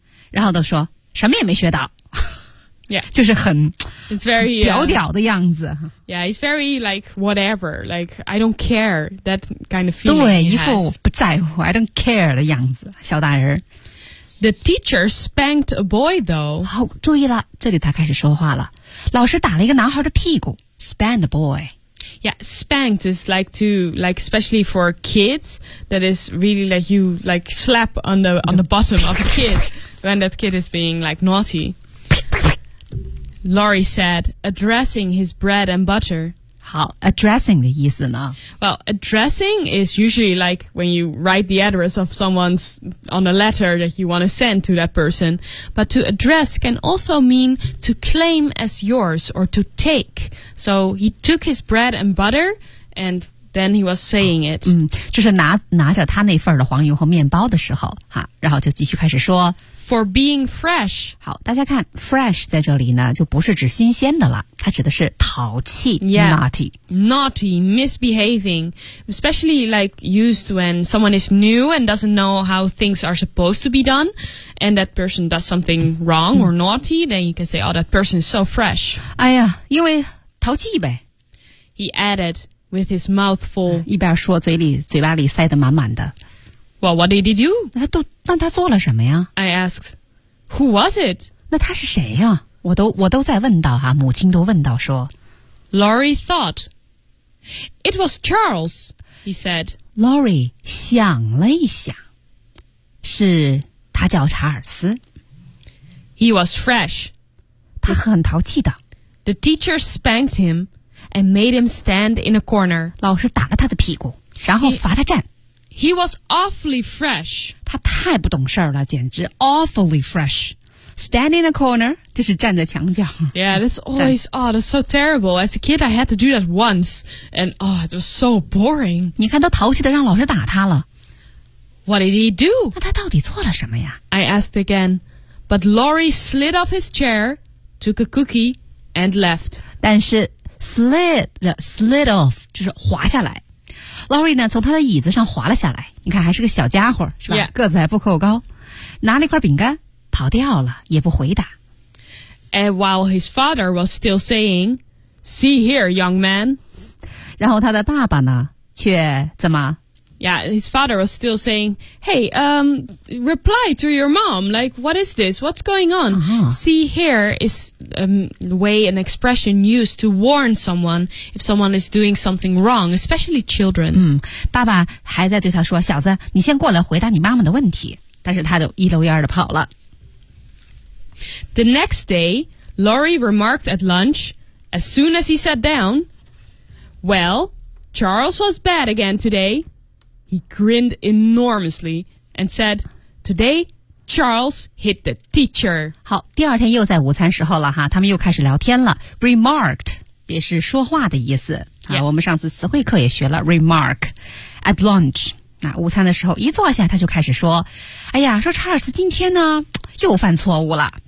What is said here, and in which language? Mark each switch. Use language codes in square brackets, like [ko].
[zh] 然后都说什么也没学到。 [en] Yeah, [zh] 就是很 [en] it's very, [zh] 屌屌的样子。 [en] Yeah, he's very like whatever, like I don't care, that kind of feeling. [zh] 对，一副不在乎 [en] I don't care [zh] 的样子，小大人。 [en] The teacher spanked a boy though. [zh] 好，注意了，这里他开始说话了。老师打了一个男孩的屁股 [en] spanked a boy. Yeah, spanked is like to, like especially for kids, that is really like you like slap on the bottom of a kid when that kid is being like naughty. Laurie said, addressing his bread and butter. [zh] 好 ,addressing 的意思呢? [en] Well, addressing is usually like when you write the address of someone's on a letter that you want to send to that person. But to address can also mean to claim as yours or to take. So he took his bread and butter and then he was saying it. [zh] 就是拿着他那份的黄油和面包的时候然后就继续开始说 [en] for being fresh. [zh] 好，大家看 fresh 在这里呢就不是指新鲜的了，它指的是淘气 [en] yeah, naughty. Naughty, misbehaving, especially like used when someone is new and doesn't know how things are supposed to be done, and that person does something wrong or naughty, then you can say, oh, that person is so fresh. [zh] 哎呀，因为淘气呗。 [en] He added with his mouth full. [zh] 一边说嘴巴里塞得满满的。 [en] Well, what did he do? [zh] 那他做了什么呀？ [en] I asked, who was it? [zh] 那他是谁呀？我都在问到啊，母亲都问到说。 [en] Laurie thought, it was Charles, he said. [zh] Laurie 想了一想，是他叫查尔斯。 [en] He was fresh. [zh] 他很淘气的。 [en] The teacher spanked him and made him stand in a corner. [zh] 老师打了他的屁股，然后罚他站。 [en] He was awfully fresh. [zh] 他太不懂事儿了，简直 [en] awfully fresh. Stand in a corner, [zh] 就是站在墙角。 [en] Yeah, that's always, oh, that's so terrible. As a kid, I had to do that once. And, oh, it was so boring. [zh] 你看都淘气的让老师打他了。 [en] What did he do? [zh] 那他到底做了什么呀？ [en] I asked again. But Laurie slid off his chair, took a cookie, and left. [zh] 但是 [en] slid off, [zh] 就是滑下来。 Laurie 呢从他的椅子上滑了下来，你看还是个小家伙是吧、 [en] yeah. [zh] 个子还不够高，拿了一块饼干跑掉了也不回答。 [en] And while his father was still saying, see here young man, [zh] 然后他的爸爸呢却怎么 [en] Yeah, his father was still saying, hey, reply to your mom, like what is this, what's going on、 uh-huh. See here is way an expression used to warn someone if someone is doing something wrong, especially children. [zh] 嗯，爸爸还在对他说，小子你先过来回答你妈妈的问题，但是他就一溜烟的跑了。 [en] The next day, Laurie remarked at lunch, as soon as he sat down, well, Charles was bad again today. He grinned enormously and said, todayCharles hit the teacher. [zh] 好，第二天又在午餐时候了哈，他们又开始聊天了。 Remarked 也是说话的意思、 [en] yeah. [zh] 啊。我们上次词汇课也学了 [en] remark at lunch。 [zh] 那午餐的时候一坐下，他就开始说：“哎呀，说查尔斯今天呢又犯错误了。